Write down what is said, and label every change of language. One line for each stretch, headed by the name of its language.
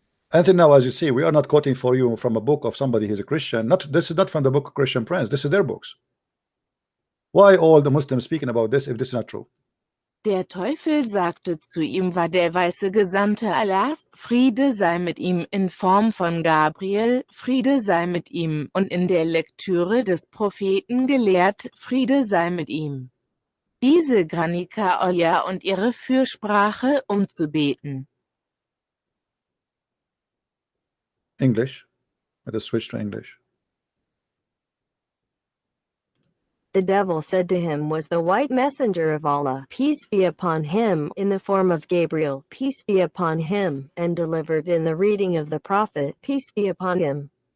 English: Until now, as you see, we are not quoting for you from a book of somebody who's a Christian. This is not from the book of Christian Prince. This is their books. Why all the Muslims speaking about this if this is not true?
German: Der Teufel sagte zu ihm, war der weiße Gesandte Allahs, Friede sei mit ihm, in Form von Gabriel, Friede sei mit ihm, und in der Lektüre des Propheten gelehrt, Friede sei mit ihm. diese Granikaolia und ihre Fürsprache, um zu beten.
English: English. Let us switch to English. The devil said to him was the white messenger of Allah, peace be upon him, in the form of Gabriel, peace be upon him, and delivered in the reading of the prophet, peace be upon him,